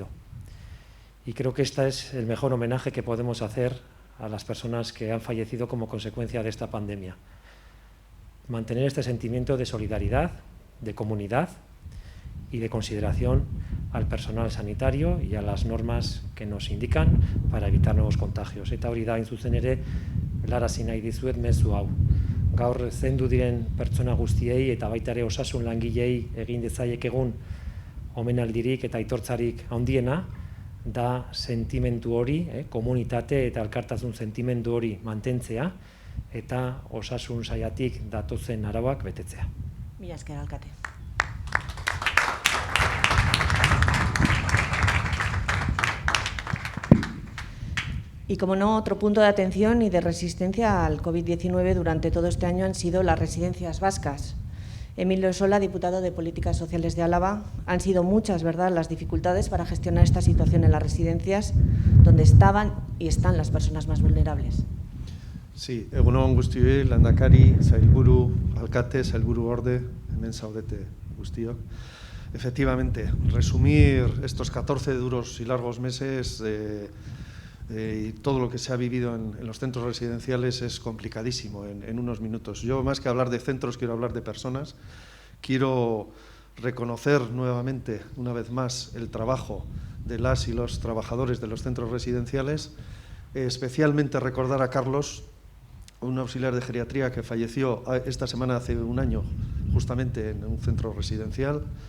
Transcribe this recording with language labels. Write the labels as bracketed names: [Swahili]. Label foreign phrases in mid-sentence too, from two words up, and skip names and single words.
[Spanish] Y creo que este es el mejor homenaje que podemos hacer a las personas que han fallecido como consecuencia de esta pandemia. Mantener este sentimiento de solidaridad, de comunidad y de consideración al personal sanitario y a las normas que nos indican para evitar nuevos contagios. [Basque] Eta hori da, hain zuzen ere, helarazi nahi dizuet mezu hau. Gaur zendu diren pertsona guztiei eta baita ere osasun langilei egin dezaiekegun omenaldirik eta aitortzarik handiena da sentimendu hori, komunitate eta elkartasun sentimendu hori mantentzea eta osasun saiatik datozen arauak betetzea. Mila esker, alkate. [Spanish] Y como no, otro punto de atención y de resistencia al COVID-19 durante todo este año han sido las residencias vascas. Emilio Sola, diputado de Políticas Sociales de Álava, han sido muchas, ¿verdad?, las dificultades para gestionar esta situación en las residencias donde estaban y están las personas más vulnerables. Sí, [Basque] egun on guztioi, Lehendakari, sailburu, alkate, sailburu orde, hemen zaudete guztiok. [Spanish] Efectivamente, resumir estos 14 duros y largos meses y todo lo que se ha vivido en los centros residenciales es complicadísimo en unos minutos. Yo, más que hablar de centros, quiero hablar de personas. Quiero reconocer nuevamente, una vez más, el trabajo de las y los trabajadores de los centros residenciales, especialmente recordar a Carlos, un auxiliar de geriatría que falleció esta semana hace un año, justamente en un centro residencial.